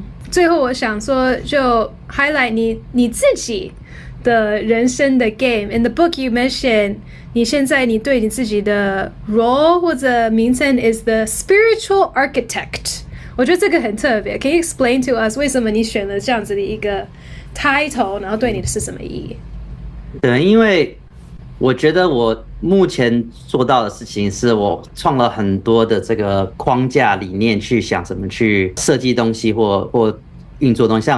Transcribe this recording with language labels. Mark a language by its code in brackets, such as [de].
[zh] 最后我想说就 highlight 你自己的人生的 game. [en] In the book you mentioned [zh] 你现在你对你自己的 [en] role 或者名称 is the spiritual architect. [zh] 我觉得这个很特别。 [en] Can you explain to us [zh] 为什么你选了这样子的一个 title， 然后对你的是什么意义？对，因为我觉得我目前做到的事情是我创了很多的这个框架理念，去想怎么去设计东西或运作东西。